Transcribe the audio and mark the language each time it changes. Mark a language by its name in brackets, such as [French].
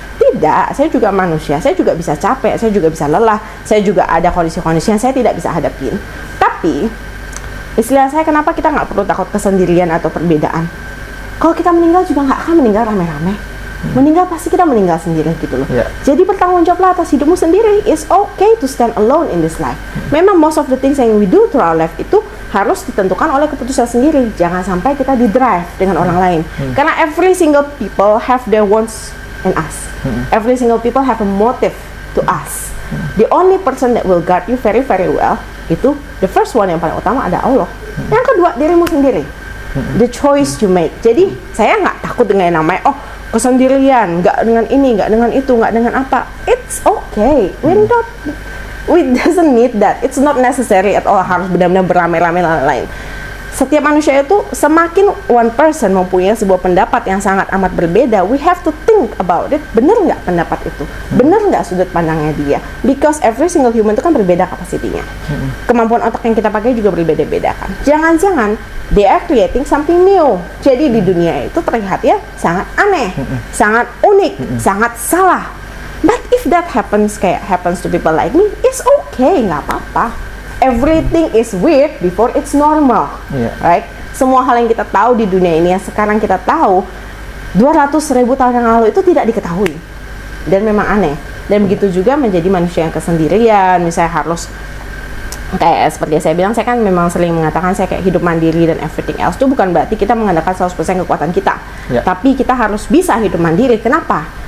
[Indonesian] Tidak, saya juga manusia, saya juga bisa capek, saya juga bisa lelah, saya juga ada kondisi-kondisi yang saya tidak bisa hadapin. Tapi istilah saya, kenapa kita nggak perlu takut kesendirian atau perbedaan? Kalau kita meninggal juga nggak akan meninggal rame-rame. Meninggal pasti kita meninggal sendiri gitu loh. Jadi bertanggung jawablah atas hidupmu sendiri. [English] It's okay to stand alone in this life. [Indonesian] Memang [English] most of the things [Indonesian] yang [English] we do through our life [Indonesian] itu harus ditentukan oleh keputusan sendiri. Jangan sampai kita di drive dengan orang lain. [English] Karena every single people have their wants in us. Every single people have a motive to us. The only person that will guard you very very well itu, the first one [Indonesian] yang paling utama ada Allah. Yang kedua dirimu sendiri. [English] The choice you make. [Indonesian] Jadi saya nggak takut dengan yang namanya kesendirian, nggak dengan ini, nggak dengan itu, nggak dengan apa. [English] It's okay. We doesn't need that. It's not necessary at all [Indonesian] harus benar-benar beramai-ramai lain-lain. setiap manusia itu semakin one person mempunyai sebuah pendapat yang sangat amat berbeda, [English] we have to think about it. [Indonesian] Bener nggak pendapat itu? Bener nggak sudut pandangnya dia? [English] Because every single human [Indonesian] itu kan berbeda kapasitinya. Kemampuan otak yang kita pakai juga berbeda-beda kan. Jangan-jangan [English] they are creating something new. [Indonesian] Jadi di dunia itu terlihat ya sangat aneh, sangat unik, sangat salah. [English] But if that happens to people like me, it's okay, [Indonesian] nggak apa-apa. [English] Everything is weird before it's normal, right? [Indonesian] Semua hal yang kita tahu di dunia ini yang sekarang kita tahu 200.000 tahun yang lalu itu tidak diketahui dan memang aneh. Dan begitu juga menjadi manusia yang kesendirian, misalnya harus kayak seperti yang saya bilang, saya kan memang sering mengatakan saya kayak hidup mandiri dan [English] everything else [Indonesian] itu bukan berarti kita mengandalkan 100% kekuatan kita, tapi kita harus bisa hidup mandiri. Kenapa?